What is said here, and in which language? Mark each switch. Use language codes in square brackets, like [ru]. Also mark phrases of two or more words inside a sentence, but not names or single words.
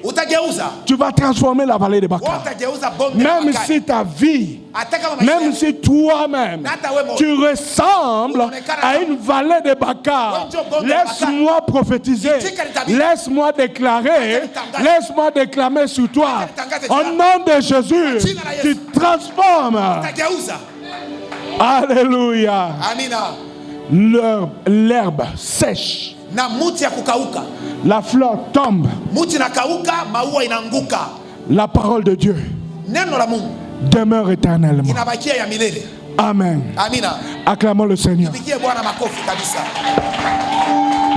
[fr] Tu vas transformer la vallée de Bakar. Même si ta vie, même si toi-même, tu ressembles à une vallée de Bakar, laisse-moi prophétiser, laisse-moi déclarer, laisse-moi déclamer sur toi. Au nom de Jésus, tu transformes. Alléluia. L'herbe sèche. [sw] Na muti ya kukauka. [fr] La fleur tombe. [sw] Muti na kauka, maua inanguka. [fr] La parole de Dieu [sw] neno la Mungu [fr] demeure éternellement. [sw] Inabakia ya milele. [fr] Amen. [sw] Amina. [fr] Acclamons le Seigneur. [sw] Tupigie Bwana makofi kabisa.